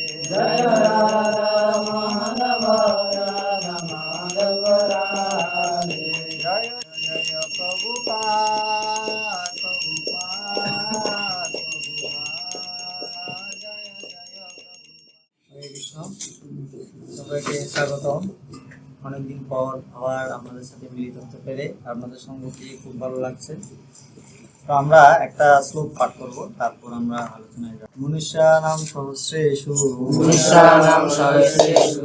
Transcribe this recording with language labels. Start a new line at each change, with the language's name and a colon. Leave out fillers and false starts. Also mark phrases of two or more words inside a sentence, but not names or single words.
Sanskrit: Jaya Radha Madhava Radha Madhava Radhe. Jaya Jaya Prabhupada Prabhupada Prabhupada Jaya Jaya Prabhupada. Hare Krishna,
Bangla: সবাইকে স্বাগতম। অনেকদিন পর আবার আপনাদের সাথে মিলিত হতে পেরে আপনাদের সঙ্গে খুব ভালো লাগছে। তো আমরা একটা শ্লোক পাঠ করব, তারপর আমরা আলোচনায় যাব।
Sanskrit: মনুষ্যানাম সহস্রেষু মনুষ্যানাম সহস্রেষু